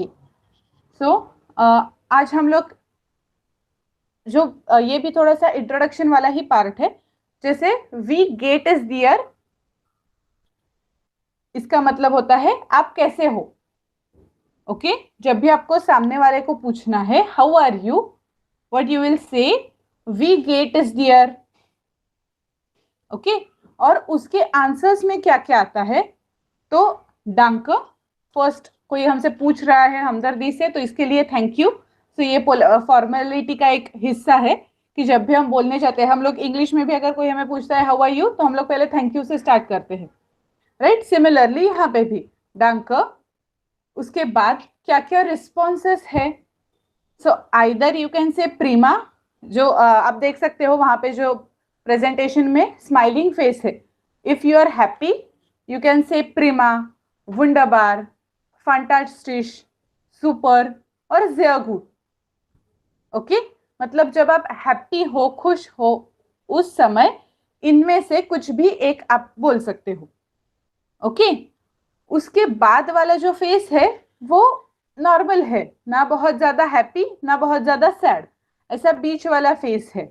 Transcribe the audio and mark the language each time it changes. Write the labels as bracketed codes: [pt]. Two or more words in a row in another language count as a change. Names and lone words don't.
[hi] सो आज हम लोग जो ये भी थोड़ा सा इंट्रोडक्शन वाला ही पार्ट है। जैसे [de] Wie geht es dir, [hi] इसका मतलब होता है आप कैसे हो। ओके जब भी आपको सामने वाले को पूछना है [en] How are you, what you will say, [de] Wie geht es dir. [hi] ओके और उसके आंसर्स में क्या क्या आता है, तो डांक, फर्स्ट कोई हमसे पूछ रहा है हमदर्दी से तो इसके लिए [en] thank you. [hi] तो ये फॉर्मेलिटी का एक हिस्सा है कि जब भी हम बोलने जाते हैं, हम लोग इंग्लिश में भी अगर कोई हमें पूछता है [en] how are you, [hi] तो हम लोग पहले [en] thank you [hi] से स्टार्ट करते हैं, राइट? सिमिलरली यहाँ पे भी डांक। उसके बाद क्या क्या रिस्पॉन्सेस है, [en] so either you can say [hi] प्रीमा, जो आप देख सकते हो वहां पे जो प्रेजेंटेशन में स्माइलिंग फेस है। [en] If you are happy you can say [de] prima, wunderbar, fantastisch, super [hi] और [de] sehr gut। [hi] ओके मतलब जब आप हैप्पी हो, खुश हो, उस समय इनमें से कुछ भी एक आप बोल सकते हो। ओके उसके बाद वाला जो फेस है वो नॉर्मल है, ना बहुत ज्यादा हैप्पी ना बहुत ज्यादा सैड, ऐसा बीच वाला फेस है।